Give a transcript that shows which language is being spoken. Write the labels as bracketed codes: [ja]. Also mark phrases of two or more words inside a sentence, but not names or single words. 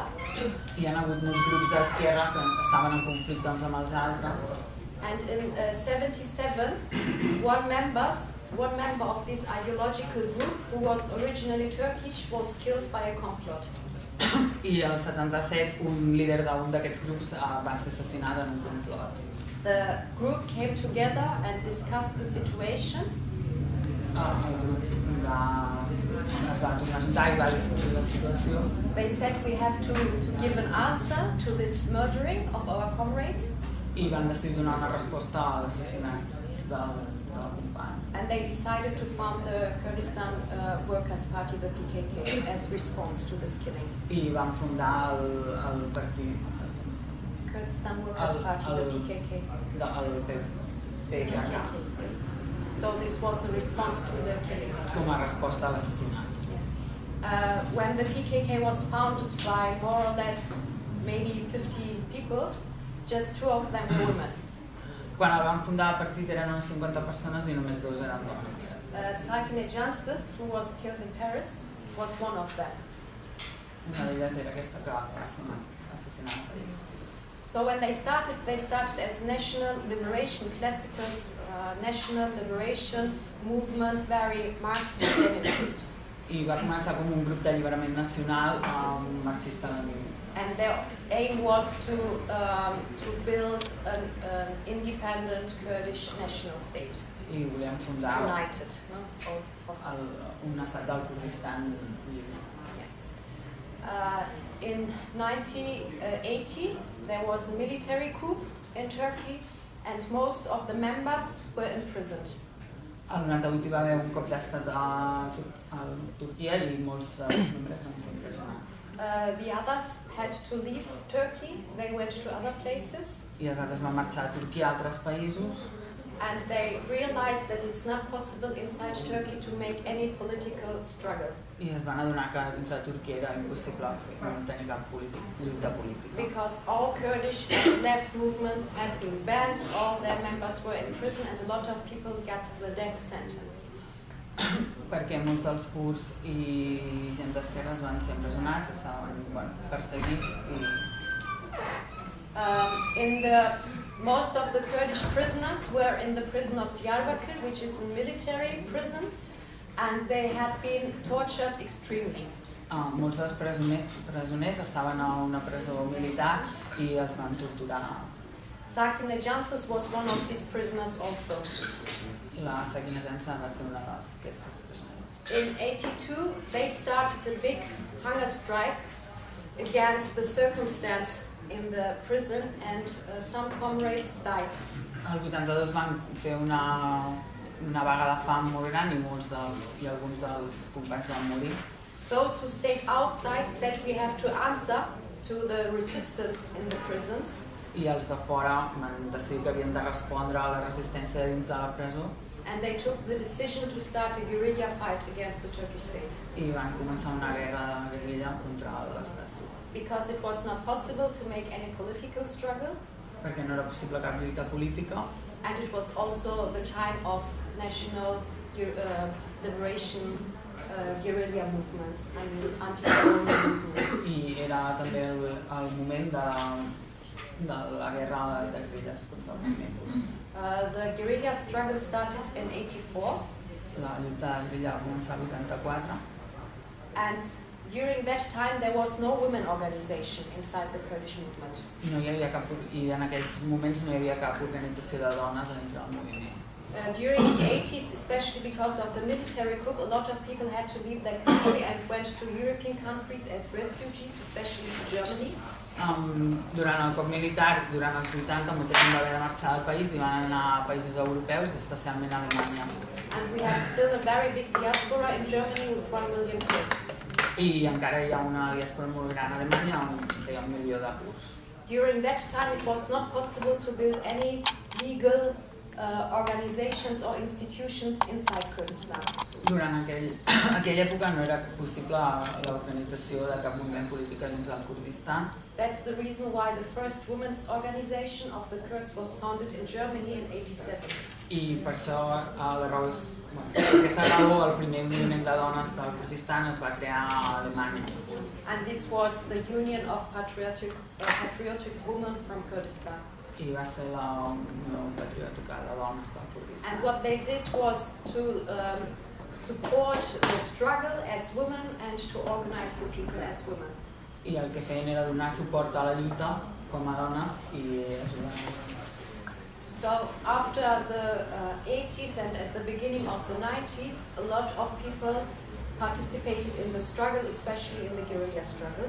[ca] Hi ha hagut molts grups d'esquerra que estaven en conflicte uns amb els altres. [en] And in 77, one member of this ideological group, who was originally Turkish, was killed by a complot. [ca] I al 77 un líder d'un d'aquests grups va ser assassinat en un complot. [en] The group came together and discussed the situation. [ca] El grup es va tornar a juntar i va discutir la situació. [en] They said we have to give an answer to this murdering of our comrade. [ca] I van decidir donar una resposta a l'assassinat del company. desenvolupant. [en] And they decided to found the Kurdistan Workers' Party, the PKK, as response to this killing. [ca] I van fundar el partit... [en] Kurdistan Workers' Party, the PKK. [ca] El PKK. [en] Yes. So this was a response to the killing. [ca] Com a resposta a l'assassinat. [en] When the PKK was founded by more or less maybe 50 people, just 2 of them were women. [ca] Quan el van fundar el partit eren unes 50 persones i només 2 eren dones. [en] Sakine Jansus, who was killed in Paris, was one of them. [ca] Una d'elles era aquesta que va ser assassinada a París. [en] So when they started as National Liberation Classicals, National Liberation Movement, very Marxist-Leninist. [ca] I va començar com un grup d'alliberament nacional marxista-leninista. [en] And their aim was to build an independent Kurdish national state. [ca] I volien fundar [en] United, [ca] un estat del Kurdistan lliure. [en] In 1980, there was a military coup in Turkey, and most of the members were imprisoned. [ca] Al 98 hi va haver un cop d'estat a Turquia i molts dels membres van ser empresonats. [en] The others had to leave Turkey, they went to other places. [ca] I els altres van marxar a Turquia a altres països. [en] And they realized that it's not possible inside Turkey to make any political struggle. [ca] I es van adonar que dintre Turquia era impossible tenir cap lluita política. [en] Because all Kurdish and left movements had been banned, all their members were in prison, and a lot of people got the death sentence. [ca] Perquè molts dels kurds i gent d'esquerres van ser empresonats, estaven perseguits i... [en] Most of the Kurdish prisoners were in the prison of Diyarbakir, which is a military prison, and they had been tortured extremely. [ca] Molts dels presoners estaven a una presó militar i els van torturar. [en] Sakine Jansus was one of these prisoners also. [ca] La Sakine Jansus va ser una d'aquestes presoners. [en] In 82, they started a big hunger strike against the circumstance in the prison, and some comrades died. [ca] Al 82 van fer una vaga de fam molt gran i alguns dels companys van morir. [en] Those who stayed outside said we have to answer to the resistance in the prisons. [ca] I els de fora van decidir que havien de respondre a la resistència dins de la presó. [en] And they took the decision to start a guerrilla fight against the Turkish state. [ca] I van començar una guerra de guerrilla contra l'estat. [en] Because it was not possible to make any political struggle. [ca] Perquè no era possible cap lluita política. [en] And it was also the time of national liberation guerrilla movements, I mean anti-colonial movements. [ca] I era també el moment de la guerra de guerrilles contra el moviment. [en] The guerrilla struggle started in 84. [ca] La lluita de guerrilla va començar el 84. [en] And during that time there was no women organization inside the Kurdish movement. [ca] I en aquells moments no hi havia cap organització de dones dintre del moviment. [en] During the 80s, especially because of the military coup, a lot of people had to leave their country and went to European countries as refugees, especially to Germany. [ca] Durant el cop militar, durant els 80, molta gent va haver de marxar del país i van anar a països europeus, especialment a Alemanya. [en] And we have still a very big diaspora in Germany with 1 million Kurds. [ca] I encara hi ha una diàspora molt gran a Alemanya on hi ha 1 milió de kurds. [en] During that time it was not possible to build any legal organizations or institutions inside Kurdistan. [ca] Durant aquella època no era possible l'organització de cap moviment polític dins del Kurdistan. [en] That's the reason why the first women's organization of the Kurds was founded in Germany in 87. [ca] I per això aquesta raó el primer moviment de dones del Kurdistan es va crear a Alemanya. [en] And this was the Union of Patriotic Women from Kurdistan. [ca] I va ser la Unió Patriòtica de Dones del Kurdistan. [en] And what they did was to support the struggle as women and to organize the people as women. [ca] I el que feien era donar suport a la lluita com a dones i ajudar a les dones. [en] So after the 80s and at the beginning of the 90s, a lot of people participated in the struggle, especially in the guerrilla struggle.